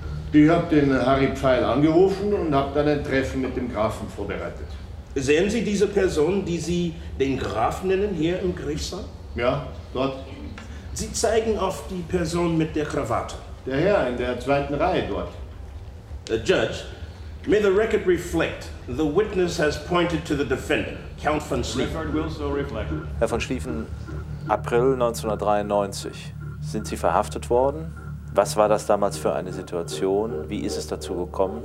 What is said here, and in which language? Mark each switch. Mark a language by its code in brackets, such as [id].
[de] Ich hab den Harry Pfeil angerufen und hab dann ein Treffen mit dem Grafen vorbereitet. Sehen Sie diese Person, die Sie den Grafen nennen, hier im Gerichtssaal? Ja, dort. Sie zeigen auf die Person mit der Krawatte. Der Herr in der zweiten Reihe dort. [en] The Judge, may the record reflect. The witness has pointed to the defendant, Count von Schlieffen. Record will so reflect. [de] Herr von Schlieffen, April 1993. Sind Sie verhaftet worden? Was war das damals für eine Situation? Wie ist es dazu gekommen?